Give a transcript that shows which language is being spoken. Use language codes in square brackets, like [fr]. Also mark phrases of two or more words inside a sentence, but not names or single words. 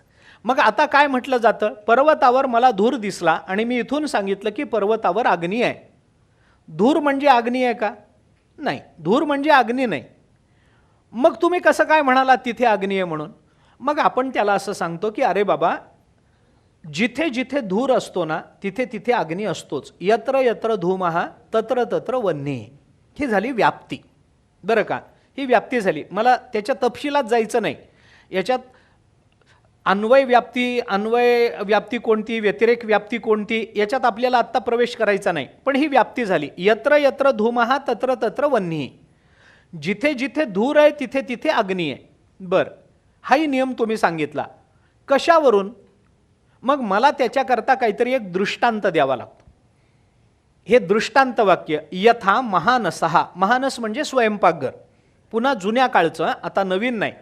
[mr] मग आता काय म्हटलं जातं, पर्वतावर मला धूर दिसला आणि मी इथून सांगितलं की पर्वतावर अग्नी आहे. धूर म्हणजे अग्नी आहे का? नाही, धूर म्हणजे अग्नी नाही. मग तुम्ही कसं काय म्हणाला तिथे अग्नी आहे म्हणून? मग आपण त्याला असं सांगतो की अरे बाबा, जिथे जिथे धूर असतो ना तिथे तिथे अग्नी असतोच. [sa] यत्र यत्र धूमः तत्र तत्र वह्नी. [mr] ही झाली व्याप्ती, बरं का? ही व्याप्ती झाली. मला त्याच्या तपशिलात जायचं नाही. याच्यात अन्वय व्याप्ती कोणती, व्यतिरेक व्याप्ती कोणती, याच्यात आपल्याला आत्ता प्रवेश करायचा नाही. पण ही व्याप्ती झाली. [sa] यत्र यत्र धूमः तत्र तत्र वह्नी. [mr] जिथे जिथे धूर आहे तिथे तिथे अग्नी आहे. बरं, हाही नियम तुम्ही सांगितला. कशावरून? मग मला त्याच्याकरता काहीतरी एक दृष्टांत द्यावा लागतो. हे दृष्टांत वाक्य, [sa] यथा महानसहा. [mr] महानस म्हणजे स्वयंपाकघर. पुन्हा जुन्या काळचं, आता नवीन नाही.